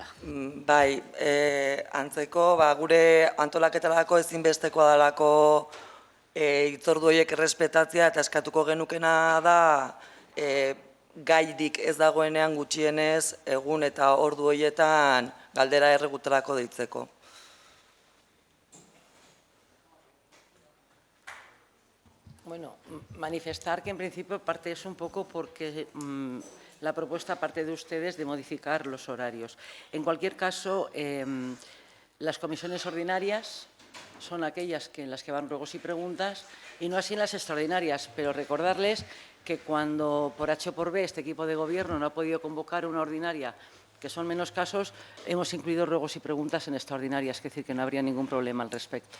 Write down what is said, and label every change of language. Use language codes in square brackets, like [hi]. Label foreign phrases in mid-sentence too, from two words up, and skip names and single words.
[eu] Bai, antzeko, gure antolaketarako ezinbestekoa dalako hitzordu horiek errespetatzea eta eskatuko genukena da gairik ez dagoenean gutxienez egun eta ordu horietan galdera erregutarako deitzeko. [es] Bueno, manifestar que en principio parte es un poco porque la propuesta parte de ustedes de modificar los horarios. En cualquier caso, las comisiones ordinarias son aquellas en las que van ruegos y preguntas y no así en las extraordinarias, pero recordarles que cuando por H o por B este equipo de gobierno no ha podido convocar una ordinaria, que son menos casos, hemos incluido ruegos y preguntas en extraordinarias, es decir, que no habría ningún problema al respecto.